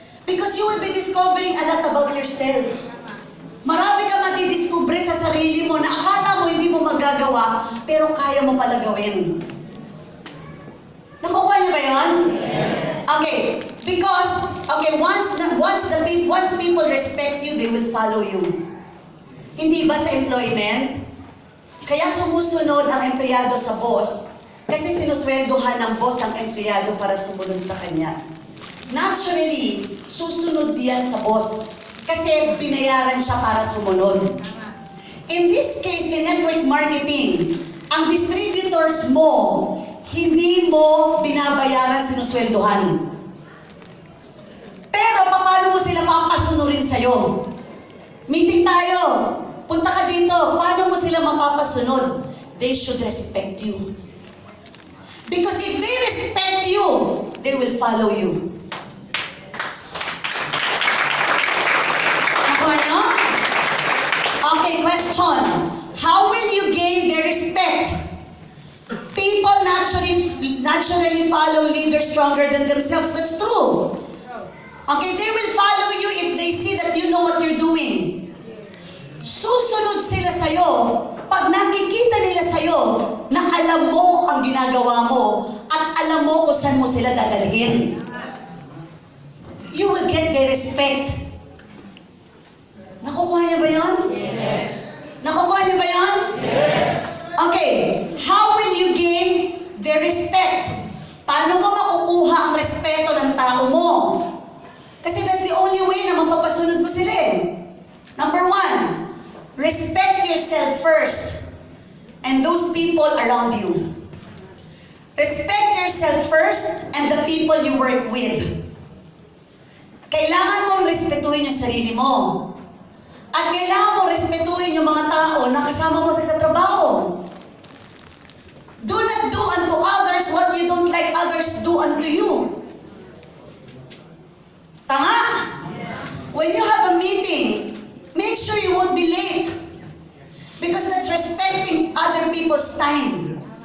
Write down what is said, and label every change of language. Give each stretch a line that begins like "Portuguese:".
English: Because you will be discovering a lot about yourself.
Filipino: Marami ka matidiscover sa sarili mo na akala mo hindi mo magagawa, pero kaya mo pala gawin. Nakukuha niyo ba yun? Okay.
English: Because, okay, once people respect you, they will follow you.
Filipino: Hindi ba sa employment? Kaya sumusunod ang empleyado sa boss kasi sinusweldohan ng boss ang empleyado para sumunod sa kanya. Naturally, susunod diyan sa boss kasi binayaran siya para sumunod.
English: In this case, in network marketing,
Filipino: ang distributors mo, hindi mo binabayaran, sinusweldohan. Pero paano mo sila papasunurin sa'yo? Meeting tayo, punta ka dito, paano mo sila mapapasunod?
English: They should respect you. Because if they respect you, they will follow you.
Filipino: Nakuha niyo?
English: Okay, question. How will you gain their respect? People naturally follow leaders stronger than themselves. That's true. Okay, they will follow you if they see that you know what you're doing.
Filipino: Susunod sila sa'yo pag nakikita nila sa'yo na alam mo ang ginagawa mo at alam mo kung saan mo sila dadalhin.
English: You will get their respect.
Filipino: Nakukuha niyo ba yun? Yes. Nakukuha niyo ba yun?
English: Yes. Okay, how will you gain their respect.
Filipino: Paano mo makukuha ang respeto ng tao mo? Kasi
English: that's the only way
Filipino: na mapapasunod mo sila eh.
English: Number 1, respect yourself first and those people around you. Respect yourself first and the people you work with.
Filipino: Kailangan mong respetuhin yung sarili mo. At kailangan mong respetuhin yung mga tao na kasama mo sa katrabaho.
English: Do not do unto others what you don't like others do unto you. Tama? When you have a meeting, make sure you won't be late. Because that's respecting other people's time.